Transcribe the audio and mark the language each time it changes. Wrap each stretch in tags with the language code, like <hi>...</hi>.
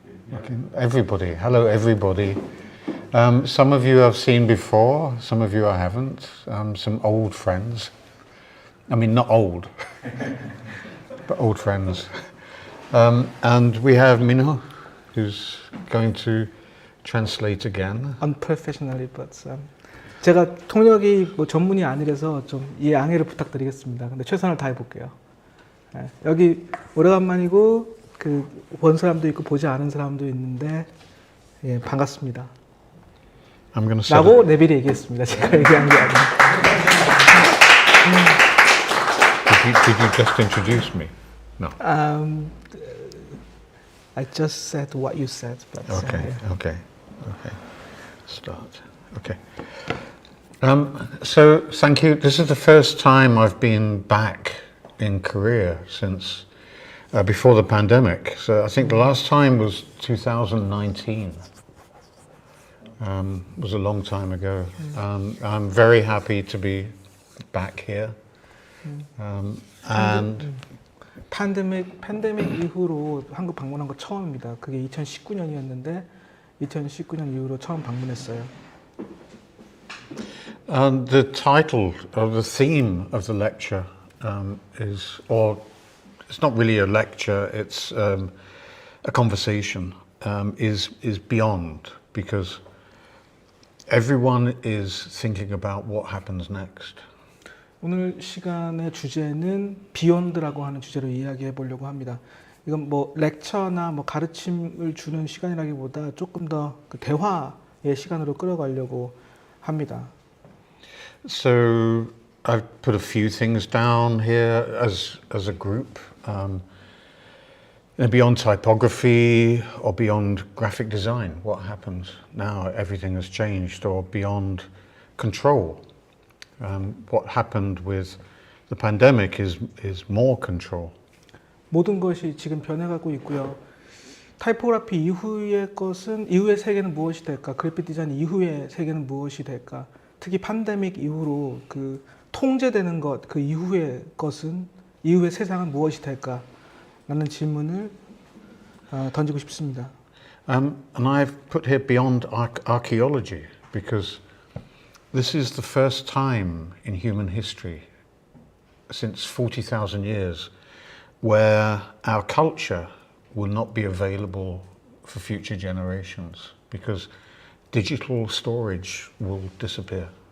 <en>Looking, everybody. Hello, everybody. Some of you I've seen before. Some of you I haven't. Some old friends. I mean, not old, but old friends. And we have Minho, who's going to translate again. Unprofessionally, but</en> <ko>제가 통역이 뭐 전문이 아니라서 좀 양해를 부탁드리겠습니다. 근데 최선을 다해 볼게요. 네, 여기 오래간만이고 그 본 사람도 있고 보지 않은 사람도 있는데 예, 반갑습니다.</ko> <en>I'm going to</en> <ko>라고 내비리 얘기했습니다. 제가 얘기한 게 아니라.</ko> <en>Did you just introduce me? No. I just said what you said. But, Okay. Start. Okay. So thank you. This is the first time I've been back in Korea since before the pandemic. So I think the last time was 2019. Was a long time ago. I'm very happy to be back here. And</en> <ko>팬데믹 이후로 한국 방문한 거 처음입니다. 그게 2019년이었는데 2019년 이후로 처음 방문했어요.</ko> <en>the title of the theme of the lecture is, or it's not really a lecture, it's a conversation, is beyond, because everyone is thinking about what happens next.</en> <ko>오늘 시간의 주제는 비욘드라고 하는 주제로 이야기해 보려고 합니다. 이건 뭐 렉처나 뭐 가르침을 주는 시간이라기보다 조금 더 그 대화의 시간으로 끌어가려고 합니다.</ko> <en>So I've put a few things down here as a group. Beyond typography or beyond graphic design, what happens now? Everything has changed. Or beyond control. What happened with the pandemic is more control.</en> <ko>모든 것이 지금 변해가고 있고요. 타이포그래피 이후의 세계는 무엇이 될까? 그래픽 디자인 이후의 세계는 무엇이 될까? 특히 팬데믹 이후로 그 통제되는 것, 그 이후의 세상은 무엇이 될까? 라는 질문을 던지고 싶습니다.</ko> <en>And I've put here beyond archaeology, because this is the first time in human history, since 40,000 years, where our culture will not be available for future generations, because digital storage will disappear.</en>